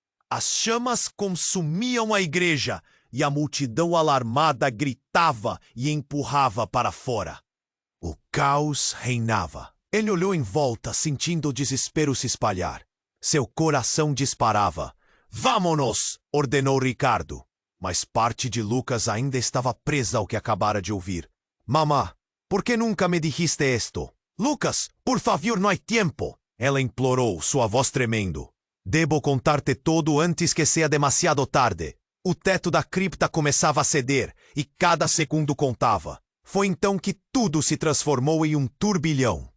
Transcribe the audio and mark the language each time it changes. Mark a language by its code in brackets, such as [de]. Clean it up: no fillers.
[pt] As chamas consumiam a igreja e a multidão alarmada gritava e empurrava para fora. O caos reinava. Ele olhou em volta, sentindo o desespero se espalhar. Seu coração disparava. Vámonos! Ordenou Ricardo. Mas parte de Lucas ainda estava presa ao que acabara de ouvir. [es] Mamá, por que nunca me dijiste esto? [pt] Lucas, por favor, não há tempo! Ela implorou, sua voz tremendo. [es] Debo contar-te todo antes que seja demasiado tarde. [pt] O teto da cripta começava a ceder, e cada segundo contava. Foi então que tudo se transformou em um turbilhão.